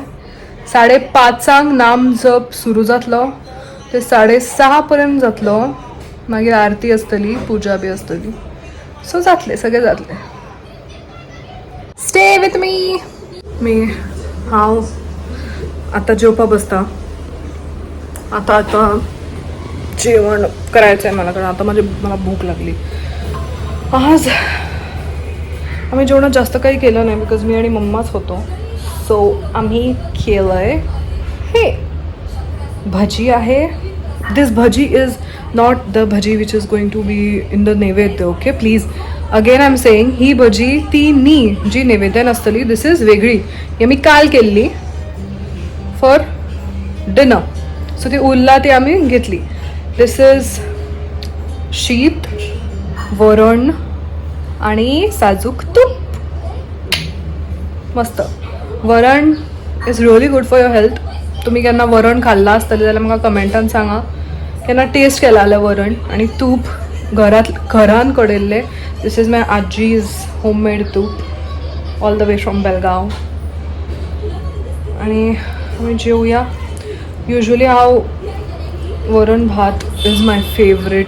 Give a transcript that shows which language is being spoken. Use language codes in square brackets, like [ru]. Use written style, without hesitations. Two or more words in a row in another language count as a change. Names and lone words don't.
[kok] 5:30 नाम जप सुरू जातलो ते 6:30 पर्यंत जातलो. मागीर आरती आसतली, पुजा बी आसतली. सो जातले, सगळें जातलें. [en] stay with me. [kok] हांव आतां जेवपाक बसता. [mr] आता जेवण करायचं आहे मला, कारण आता मला भूक लागली. आज आम्ही जेवणात जास्त काही केलं नाही, बिकॉज मी आणि मम्माच होतो. सो आम्ही केलं आहे हे भजी आहे. [en] this भजी is not the भजी which is going to be in the नैवेद्य. okay, please again I am saying, [kok] ही भजी ती नी जी नैवेद्यान आसतली, [en] this is [kok] वेगळी. ही आमी काल केल्ली [en] for dinner. [kok] सो ती उरला ती आमी घेतली. [en] this is [kok] शीत, वरण आणि साजूक तूप. [en] मस्त. वरण is really good for your health. [kok] तुम्ही केन्ना वरण खाल्ला आसतलें जाल्यार म्हाका कमेंटान सांगा. केन्ना टेस्ट केला जाल्यार वरण आणि तूप घरान कडयल्लें. [en] this is my आजीज home made तूप, all the way from Belgaum. [kok] आणि आमी जेवया. युजली हांव वरण भात [en] is my favourite.